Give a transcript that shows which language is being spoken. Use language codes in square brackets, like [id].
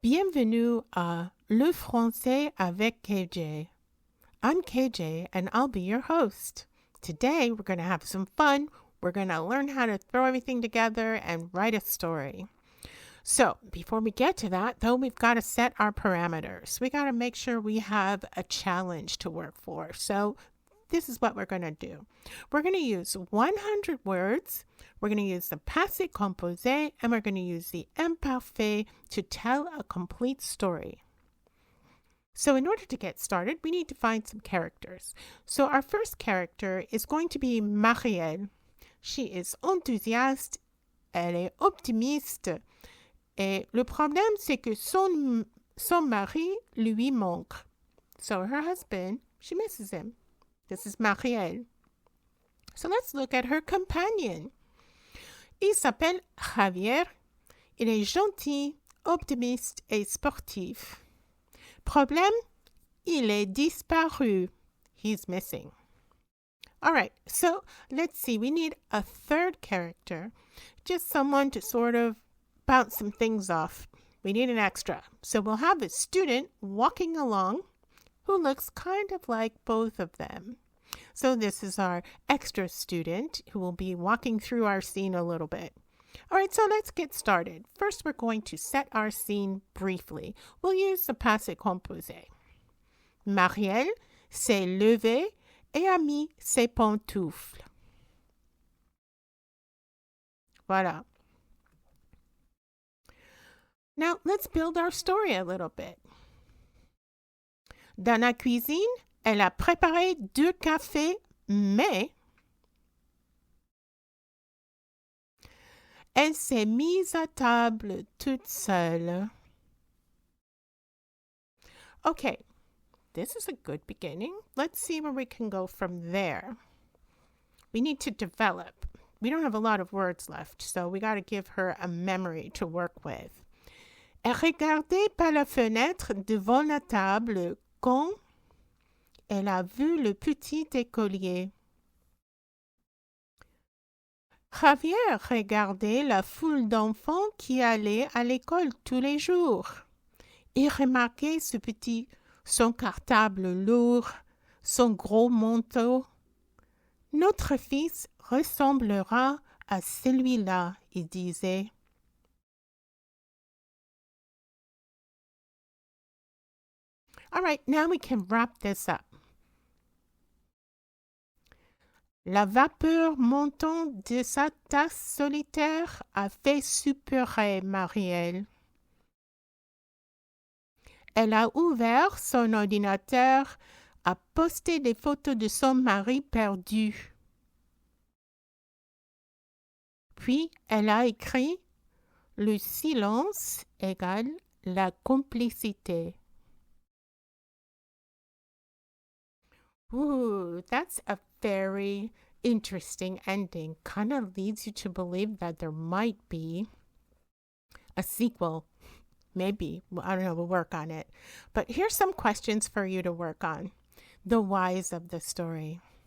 [fr] Bienvenue à Le Français avec KJ. [en] I'm KJ and I'll be your host. Today we're going to have some fun. We're going to learn how to throw everything together and write a story. So before we get to that, though, we've got to set our parameters. We got to make sure we have a challenge to work for. So this is what we're going to do. We're going to use 100 words. We're going to use the passé composé, and we're going to use the imparfait to tell a complete story. So in order to get started, we need to find some characters. So our first character is going to be Marielle. She is [fr] enthousiaste, elle est optimiste, et le problème, c'est que son mari lui manque. [en] So her husband, she misses him. This is Marielle. So let's look at her companion. [fr] Il s'appelle Javier. Il est gentil, optimiste et sportif. Problème, il est disparu. [en] He's missing. All right, so let's see. We need a third character, just someone to sort of bounce some things off. We need an extra. So we'll have a student walking along who looks kind of like both of them. So this is our extra student who will be walking through our scene a little bit. All right, so let's get started. First, we're going to set our scene briefly. We'll use the passé composé. [fr] Marielle s'est levée et a mis ses pantoufles. Voilà. [en] Now, let's build our story a little bit. [fr] Dans la cuisine, elle a préparé 2 cafés, mais elle s'est mise à table toute seule. [en] Okay, this is a good beginning. Let's see where we can go from there. We need to develop. We don't have a lot of words left, so we got to give her a memory to work with. [fr] Elle regardait par la fenêtre devant la table quand elle a vu le petit écolier. Javier regardait la foule d'enfants qui allaient à l'école tous les jours. Il remarquait son cartable lourd, son gros manteau. Notre fils ressemblera à celui-là, il disait. [en] All right, now we can wrap this up. [fr] La vapeur montant de sa tasse solitaire a fait suppurer Marielle. Elle a ouvert son ordinateur, a posté des photos de son mari perdu. Puis, elle a écrit « Le silence égale la complicité ». [en] Ooh, that's a very interesting ending. Kind of leads you to believe that there might be a sequel. Maybe. I don't know. We'll work on it. But here's some questions for you to work on. The whys of the story.